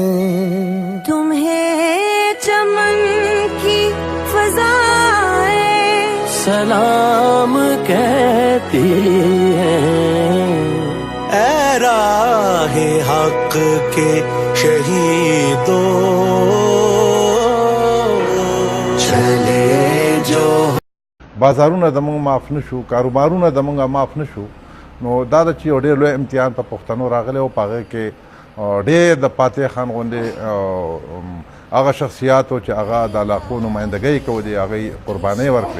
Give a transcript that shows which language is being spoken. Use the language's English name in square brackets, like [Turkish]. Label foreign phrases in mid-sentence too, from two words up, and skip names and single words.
[Urdu] تمہیں چمن کی فضائیں سلام کہتی ہیں. اے راہِ حق کے شہیدوں، چلے جو [Pashto] بازارونه زموږ معاف نشو، کاروبارونه زموږ معاف نشو، نو دا د چې ډېر لوی امتحان په پښتنو راغلی او په هغه کې ډېر د فاتح خان غوندې هغه شخصیات چې هغه د علاقو نمایندګۍ کولې، هغې قربانۍ ورکړې.